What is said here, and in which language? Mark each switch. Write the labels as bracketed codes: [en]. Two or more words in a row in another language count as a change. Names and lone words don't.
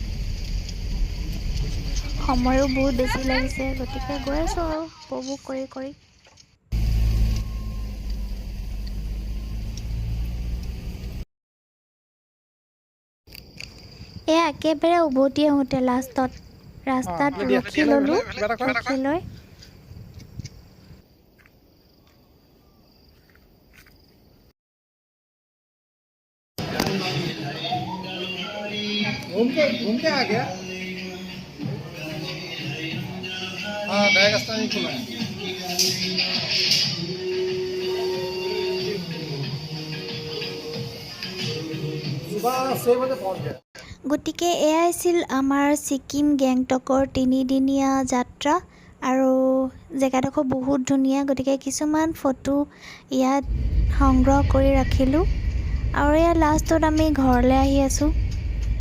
[as] সময়ো বহুত বেছি লাগিছে, গতিকে গৈ আছোঁ আৰু উপভোগ কৰি কৰি। এয়া একেবাৰে উভতি আহোঁতে ৰাস্তাত ৰখি ল'লোঁ। ৰখি লৈ [hi] घूम के आ गया। हाँ, बैग रास्ता नहीं खुला है। सुबह 6 बजे पहुँच गया। [as] গতিকে এয়াই আছিল আমাৰ ছিকিম গেংটকৰ 3দিনীয়া যাত্ৰা। আৰু জেগাডোখৰ বহুত ধুনীয়া, গতিকে কিছুমান ফটো ইয়াত সংগ্ৰহ কৰি ৰাখিলোঁ। আৰু ইয়াৰ লাষ্টত আমি ঘৰলৈ আহি আছোঁ।